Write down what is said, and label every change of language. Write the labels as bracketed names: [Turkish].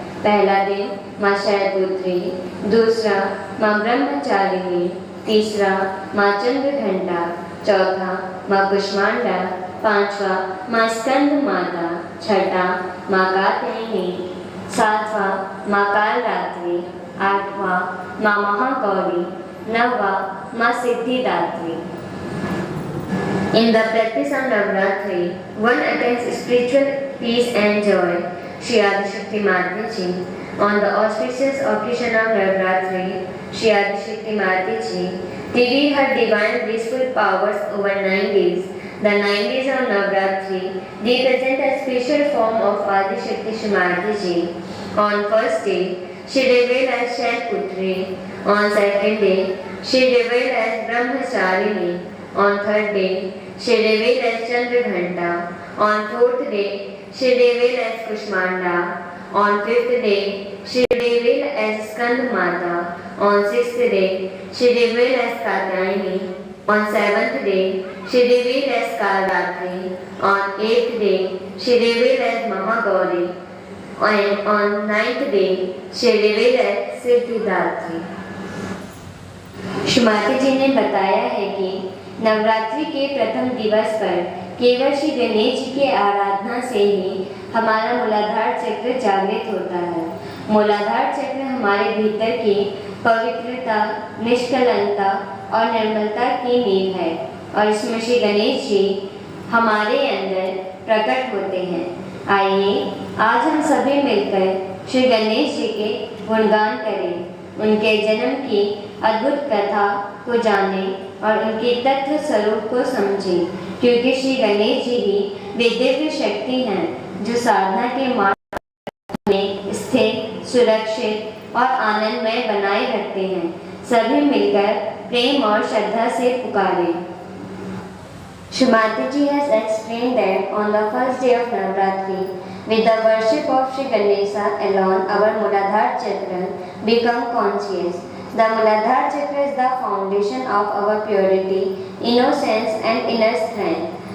[Hindi] पहला दिन माँ शैलपुत्री, दूसरा माँ ब्रह्मचारिणी, तीसरा माँ चंद्रघंटा, चौथा माँ कुष्मांडा, पांचवा माँ स्कंद माता, छठा माँ कात्यायनी, सातवां माँ कालरात्रि, आठवां माँ महागौरी, नववां माँ Siddhidatri. [English] In the practice of Navratri, one attains spiritual peace and joy. Shri Adishakti Mataji. On the auspicious occasion of Navratri, Shri Adishakti Mataji revealed her divine blissful powers over 9 days. The 9 days of Navratri represent a special form of Adishakti Shri Mataji. On first day, she revealed as Shailputri. On second day, she revealed as Brahmacharini. On third day, she revealed as Chandraghanta. On fourth day, she revealed as Kushmanda. On fifth day, she revealed as Skand Mata. On sixth day, she revealed as Katyayani. On seventh day, she revealed as Kalratri. On eighth day, she revealed as Mahagauri. And on ninth day, she revealed as Siddhidatri. [Hindi] Shrimati जी ने बताया है कि नवरात्रि के प्रथम दिवस पर केवल श्री गणेश जी की आराधना से ही हमारा मूलाधार चक्र जागृत होता है। मूलाधार चक्र हमारे भीतर की पवित्रता, निष्कलंकता और निर्मलता की नींव है और इसमें श्री गणेश जी हमारे अंदर प्रकट होते हैं। आइए आज हम सभी मिलकर श्री गणेश जी के गुणगान करें, उनके जन्म की अद्भुत कथा को जानें और उनके तत्व स्वरूप को समझें, क्योंकि श्री गणेश जी ही वे दिव्य शक्ति हैं जो साधना के मार्ग में स्थिर, सुरक्षित और आनंदमय बनाए रखते हैं। सभी मिलकर प्रेम और श्रद्धा से पुकारें। [English] Shri Mataji has explained that on the first day of Navratri, with the worship of Shri Ganesha alone, our Muladhara Chakra become conscious. The Muladhara Chakra is the foundation of our purity, innocence and inner strength.